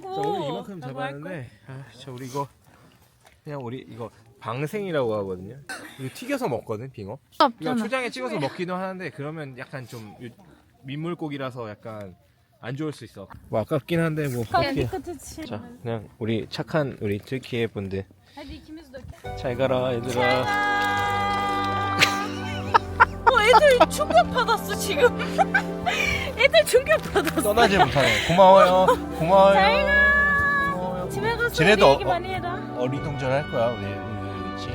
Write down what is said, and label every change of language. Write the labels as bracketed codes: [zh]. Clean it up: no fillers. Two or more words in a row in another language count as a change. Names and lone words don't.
[ko] 자, 오늘 이만큼 라고 할 거야. 잡았는데, 자, 우리 이거 그냥 우리 이거 방생이라고 하거든요. 이거 튀겨서 먹거든, 빙어. 이거 초장에 찍어서 먹기도 하는데 그러면 약간 좀 민물고기라서 약간 안 좋을 수 있어. 뭐 아깝긴 한데 뭐. [tr] Hadi [ko] 어떻게. [tr] dikkat et şimdi. [ko] 자, 그냥 우리 착한 우리 türkiye 분들 [tr] Hadi ikimiz de. [ko] 잘 가라 얘들아. 애들 충격받았어 지금. 애들 충격받았어. 떠나지 못하네. 고마워요. 고마워요. 잘 가. 집에 가서 쟤네도 우리 얘기 많이 해라. 어리둥절할 거야 우리 그렇지.